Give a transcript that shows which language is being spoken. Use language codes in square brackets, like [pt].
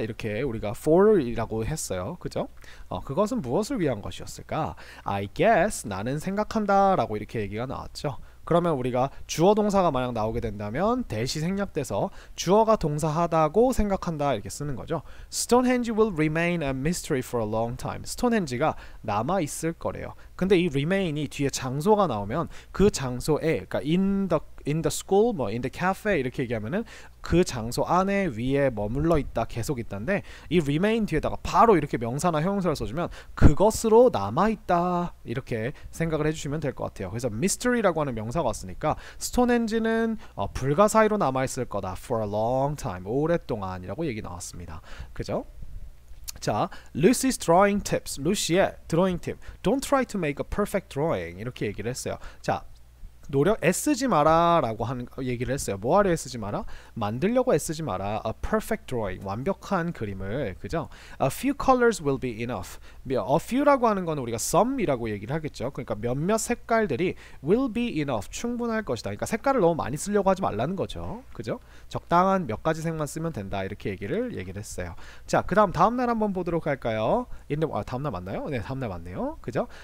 [ko] 이렇게 우리가 for이라고 했어요. 그죠? 그것은 무엇을 위한 것이었을까? [en] I guess, [ko] 나는 생각한다 라고 이렇게 얘기가 나왔죠. 그러면 우리가 주어 동사가 만약 나오게 된다면 대시 생략돼서 주어가 동사하다고 생각한다 이렇게 쓰는 거죠. [en] Stonehenge will remain a mystery for a long time. [ko] 스톤헨지가 남아 있을 거래요. 근데 이 remain이 뒤에 장소가 나오면 그 장소에, 그러니까 in the school, 뭐 in the cafe 이렇게 얘기하면은 그 장소 안에 위에 머물러 있다, 계속 있다인데 이 remain 뒤에다가 바로 이렇게 명사나 형용사를 써주면 그것으로 남아 있다 이렇게 생각을 해주시면 될 것 같아요. 그래서 mystery라고 하는 명사가 왔으니까 스톤헨지는 불가사의로 남아 있을 거다. For a long time, 오랫동안이라고 얘기 나왔습니다. [en] 그죠? 자, Lucy's drawing tips. [ko] 루시의 드로잉 팁. [en] Don't try to make a perfect drawing. [ko] 이렇게 얘기를 했어요. 자, 애쓰지 마라 라고 하는 얘기를 했어요. 뭐하려 애쓰지 마라? 만들려고 애쓰지 마라. [en] A perfect drawing, 완벽한 그림을. [ko] 그죠? [en] A few colors will be enough. [ko] A few라고 하는 건 우리가 some이라고 얘기를 하겠죠. 그러니까 몇몇 색깔들이 [en] will be enough, [ko] 충분할 것이다. 그러니까 색깔을 너무 많이 쓰려고 하지 말라는 거죠. 그죠? 적당한 몇 가지 색만 쓰면 된다. 이렇게 얘기를 했어요. 자, 그 다음 날 한번 보도록 할까요? 다음 날 맞나요? 네, 다음 날 맞네요. 그죠?